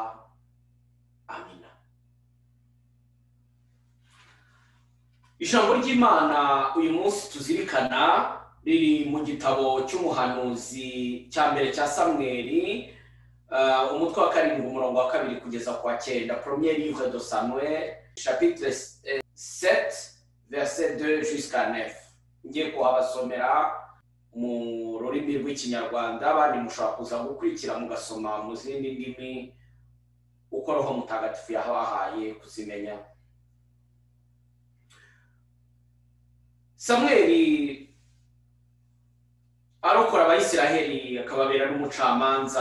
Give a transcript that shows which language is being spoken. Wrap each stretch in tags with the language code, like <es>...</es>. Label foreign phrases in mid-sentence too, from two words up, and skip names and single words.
<rw>Amina. Ijambo ry'Imana uyu munsi tuzirikana riri mu gitabo cy'umuhanuzi cya mbere cya Samweli, umutwe wa 7 umurongo wa 2 kugeza ku wa 9.</rw> <fr>Premier livre de Samuel, chapitre 7 verset 2 jusqu'à 9.</fr> <rw>Ngiye kuhabasomera mu rurimi rw'Ikinyarwanda, abandi mushobora kuza gukurikira mugasoma mu zindi ndimi uko Roho Mutagatifu yahabahaye kuzimenya. Samweli arokora Abayisiraheli, akababera n'umucamanza.</rw>